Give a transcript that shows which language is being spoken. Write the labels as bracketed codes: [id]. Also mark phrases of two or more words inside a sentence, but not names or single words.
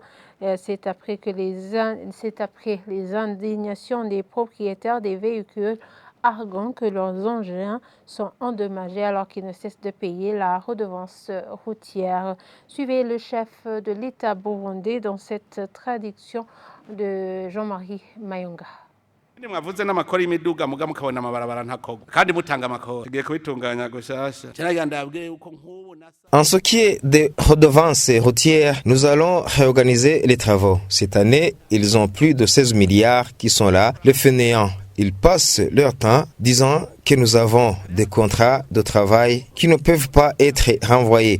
[fr] C'est après les indignations des propriétaires des véhicules arguant que leurs engins sont endommagés alors qu'ils ne cessent de payer la redevance routière. Suivez le chef de l'État burundais dans cette traduction de Jean-Marie Mayonga. [rn] mwavuze n'amakori y'imiduga muga mukabona amabarabara ntakoga kandi mutanga amakori tugiye kubitunganya gushasha cyane ndabwiye uko nk'ubu [fr] En ce qui est des redevances routières, nous allons réorganiser les travaux. Cette année, ils ont plus de 16 milliards qui sont là, les fainéants. Ils passent leur temps disant que nous avons des contrats de travail qui ne peuvent pas être renvoyés.